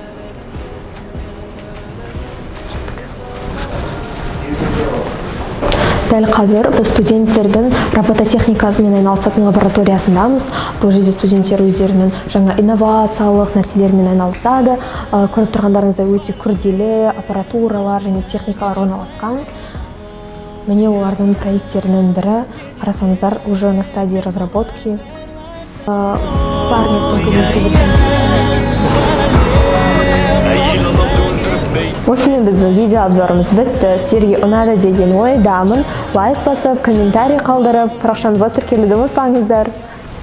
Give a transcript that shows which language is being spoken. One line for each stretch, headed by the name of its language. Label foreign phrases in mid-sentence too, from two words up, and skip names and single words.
Kazakh: Дәл қазір біз студенттердің робототехникасымен айналысатын лабораториясындамыз. Бұл жерде студенттер өздерінің жаңа инновациялық нәрселермен айналысады. Көріп тұрғандарыңыздай өте күрделі аппаратуралар және техникалар орналасқан. Міне олардың проекттерінің бірі, қарасаңыздар,
Russian: уже на стадии разработки.
Kazakh: Осымен біздің видео обзорымыз бітті. Сіздерге ұнады деген ойдамын. Лайк басып, комментарий қалдырып, парақшамызға тіркелуді ұмытпаңыздар.